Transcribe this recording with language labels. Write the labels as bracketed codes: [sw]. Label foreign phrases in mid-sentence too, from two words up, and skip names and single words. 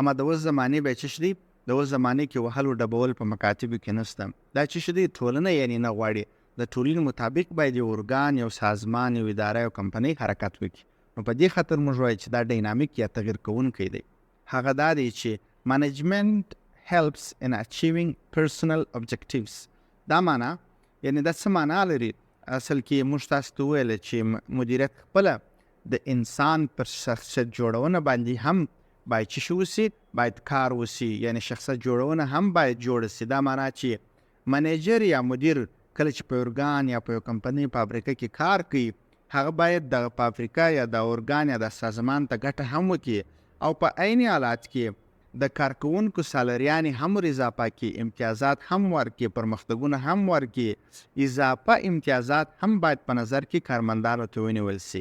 [ps] اما د اوس زمانې به چې شي د اوس زمانې کې وهلو ډبول په مکاتبو کې نشته. دا چې شي ټولنه یعنې نه غواړي، د ټولنې مطابق باید یو ارګان، یو سازمان، یو اداره، یو کمپنۍ حرکت وکړي. نو په دې خاطر موږ وایو چې دا ډاینامیک یا تغییر کوونکی دی. هغه دا دی چې منیجمنت [en] helps in achieving personal objectives. [ps] دا معنا یعنی دا څه معنا لري؟ اصل کې موږ تاسو ته وویل چې مدیریت خپله د انسان پر شخصیت جوړونه باندې هم باید چې شو وسي، باید کار وسي، یعنی شخصیت جوړونه هم باید جوړه سي. دا معنا چې منیجر یا مدیر کله چې په ارګان یا په یو کمپنۍ فابریکه کې کار کوي، هغه باید د فابریکه یا د ارګان یا د سازمان ته ګټه هم وکړي او په عین حالات کې د کارکوونکو سالریانې هم اضافه کړي، امتیازات هم ورکړي، پرمختګونه هم ورکړي، اضافه امتیازات هم باید په نظر کې کارمندانو ته ونیول سي.